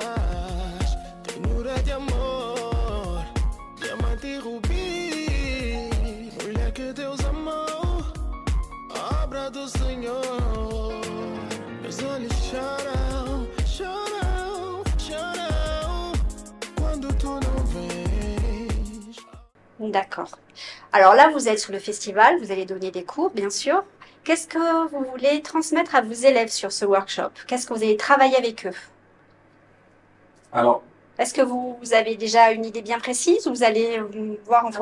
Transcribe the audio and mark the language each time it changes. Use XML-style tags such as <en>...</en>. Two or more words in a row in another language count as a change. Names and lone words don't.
<pt>Ternura de amor, diamante e rubi. Mulher que Deus amou, obra do Senhor. Meus olhos choram, choram, choram quando tu não vens.</pt> <fr>D'accord. Alors là, vous êtes sur le festival, vous allez donner des cours, bien sûr. Qu'est-ce que vous voulez transmettre à vos élèves sur ce workshop? Qu'est-ce que vous allez travailler avec eux? Alors, Est-ce que vous avez déjà une idée bien précise ou vous allez voir en</fr>